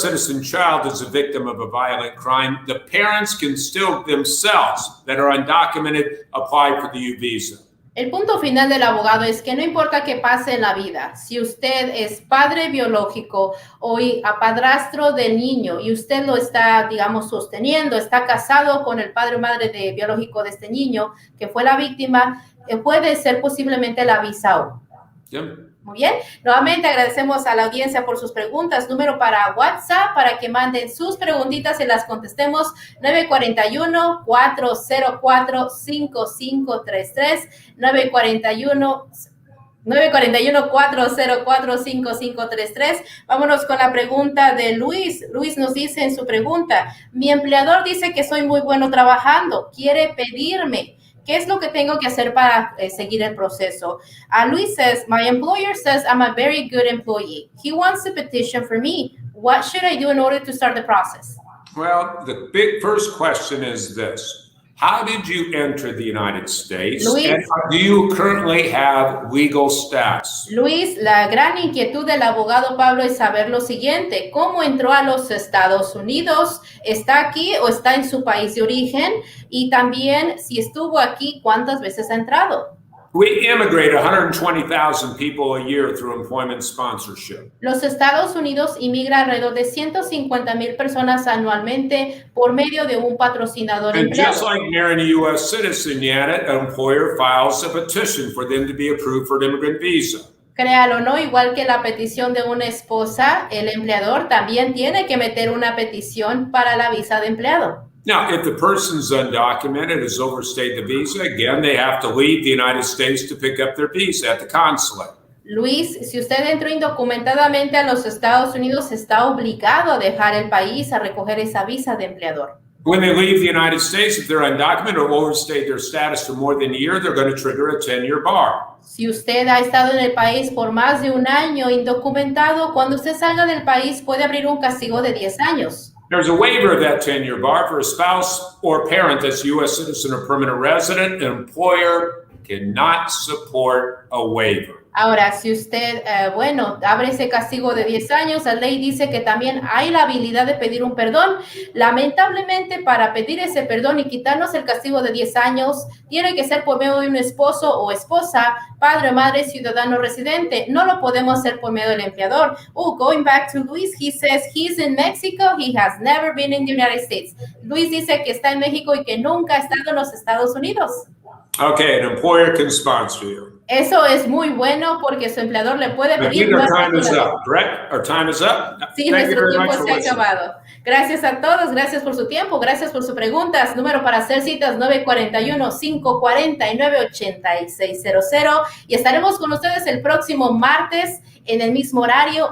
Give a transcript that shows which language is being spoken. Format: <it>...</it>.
<en>citizen child is a victim of a violent crime, the parents can still themselves that are undocumented apply for the U visa.</en> <es>El punto final del abogado es que no importa qué pase en la vida, si usted es padre biológico o padrastro del niño y usted lo está, digamos, sosteniendo, está casado con el padre o madre biológico de este niño que fue la víctima, puede ser posiblemente la visa U. Yeah. Muy bien, nuevamente agradecemos a la audiencia por sus preguntas. Número para WhatsApp para que manden sus preguntitas y las contestemos, 941-404-5533, 941-404-5533. Vámonos con la pregunta de Luis. Luis nos dice en su pregunta, mi empleador dice que soy muy bueno trabajando, quiere pedirme. ¿Qué es lo que tengo que hacer para seguir el proceso?</es> <en>Luis says, my employer says I'm a very good employee. He wants to petition for me. What should I do in order to start the process? Well, the big first question is this. How did you enter the United States? Luis, and do you currently have legal status?</en> <es>Luis, la gran inquietud del abogado Pablo es saber lo siguiente. ¿Cómo entró a los Estados Unidos? ¿Está aquí o está en su país de origen? Y también, si estuvo aquí, ¿cuántas veces ha entrado?</es> <en>We immigrate 120,000 people a year through employment sponsorship.</en> <es>Los Estados Unidos inmigra alrededor de 150,000 personas anualmente por medio de un patrocinador</es> <en>And</en> <es>empleado.</es> <en>just like marrying a U.S. citizen, yet an employer files a petition for them to be approved for an immigrant visa.</en> <es>Créalo o no, igual que la petición de una esposa, el empleador también tiene que meter una petición para la visa de empleado.</es> <en>Now, if the person's undocumented, has overstayed the visa, again, they have to leave the United States to pick up their visa at the consulate.</en> <es>Luis, si usted entró indocumentadamente a los Estados Unidos, está obligado a dejar el país a recoger esa visa de empleador.</es> <en>When they leave the United States, if they're undocumented or overstayed their status for more than a year, they're going to trigger a 10-year bar.</en> <es>Si usted ha estado en el país por más de un año indocumentado, cuando usted salga del país puede abrir un castigo de 10 años.</es> <en>There's a waiver of that 10-year bar for a spouse or parent that's a U.S. citizen or permanent resident. An employer cannot support a waiver.</en> <es>Ahora, si usted, abre ese castigo de 10 años, la ley dice que también hay la habilidad de pedir un perdón. Lamentablemente, para pedir ese perdón y quitarnos el castigo de 10 años, tiene que ser por medio de un esposo o esposa, padre o madre, ciudadano residente. No lo podemos hacer por medio del empleador.</es> <en>Going back to Luis, he says he's in Mexico, he has never been in the United States.</en> <es>Luis dice que está en México y que nunca ha estado en los Estados Unidos.</es> <en>Okay, an employer can sponsor you.</en> <es>Eso es muy bueno porque su empleador le puede pedir.</es> <en>Our time is up, correct? Our time is up.</en> <es>Sí, nuestro tiempo se ha acabado. Gracias a todos, gracias por su tiempo, gracias por sus preguntas. Número para hacer citas 941-549-8600 y estaremos con ustedes el próximo martes en el mismo horario.</es>